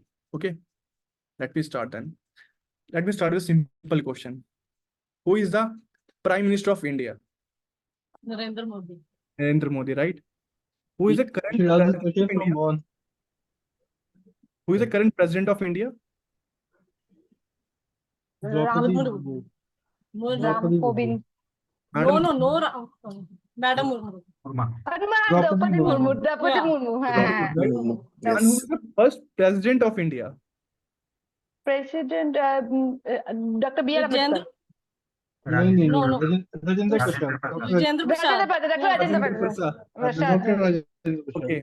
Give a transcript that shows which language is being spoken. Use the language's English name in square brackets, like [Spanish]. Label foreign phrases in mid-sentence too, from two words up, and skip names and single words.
[English] Okay, let me start then. Let me start with a simple question. Who is the Prime Minister of India? Narendra Modi. Narendra Modi, right? Who is the You current should ask this president question of from India? Mon. Who is the current president of India? Draupadi Murmu. Murmu. Ram Draupadi Murmu. Kovind. Madam, Madam Murmu. Murma. Draupadi Draupadi Murmu. Murmu. Draupadi Yeah. Murmu. right? And Yes. who is the first president of India? President Dr. B.R. Vijayendra. [Hindi] नहीं [English] No, no. Rajendra It's Prasad. Vijayendra Prasad. Dr. Yeah. Rajendra Rajendra Prasad. Prasad. Dr. Rajendra Prasad. Okay.